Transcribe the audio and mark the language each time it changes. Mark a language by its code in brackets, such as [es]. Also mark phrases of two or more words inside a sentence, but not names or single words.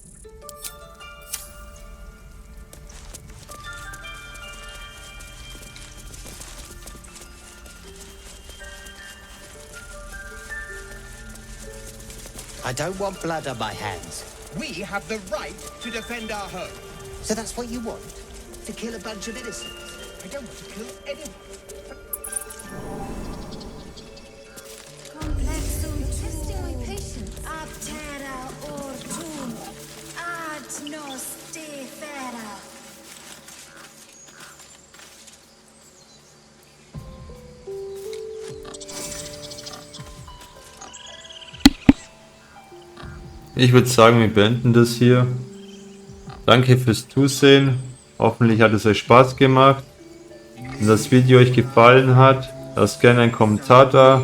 [en] I don't want blood on my hands. We have the right to defend our home. So that's what you want? To kill a bunch of innocents? I don't want to kill anyone. Testing my patience. [la] Ab terra ortum, ad nos defera. [de] Ich würde sagen, wir beenden das hier. Danke fürs Zusehen. Hoffentlich hat es euch Spaß gemacht. Wenn das Video euch gefallen hat, lasst gerne einen Kommentar da.